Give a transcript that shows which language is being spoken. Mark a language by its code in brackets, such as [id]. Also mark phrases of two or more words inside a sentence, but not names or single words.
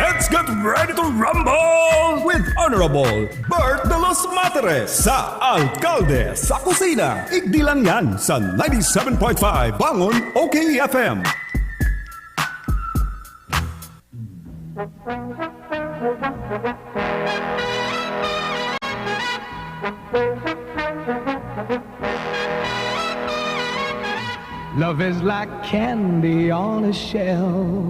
[en] get ready to rumble with Honorable Bert de los Materes sa Alkalde sa Kusina. [bik] Igdilan yan sa 97.5 Bangon OKFM. [en] Love is like candy on a shelf.